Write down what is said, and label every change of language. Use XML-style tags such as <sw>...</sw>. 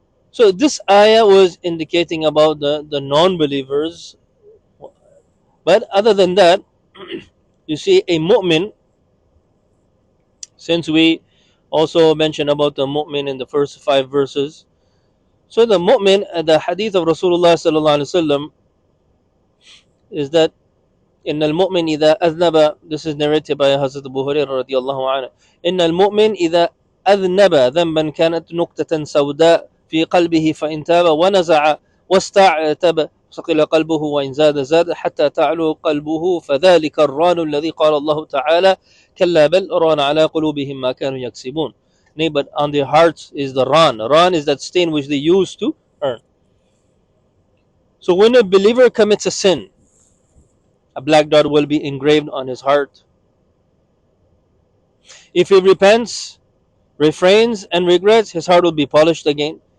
<en>So this ayah was indicating about the non-believers. But other than that, you see a mu'min, since we also mentioned about the mu'min in the first 5 verses. So the mu'min, the hadith of Rasulullah sallallahu alaihi wasallam is that</en> <ar>إن المؤمن إذا أذنب,</ar> <en>this is narrated by Hazrat Abu Hurairah radiallahu anhu,</en> <ar>إن المؤمن إذا أذنب ذنبا كانت نقطة سوداء في قلبه فإن تاب ونزع واستعتب صقل قلبه وإن زاد زاد حتى تعلو قلبه فذلك الران الذي قال الله تعالى كلا بل ران على قلوبهم ما كانوا يكسبون.</ar> <en>Nay, but on their hearts is the ran. Ran is that stain which they used to earn. So when a believer commits a sin, a black dot will be engraved on his heart. If he repents, refrains, and regrets, his heart will be polished again.</en>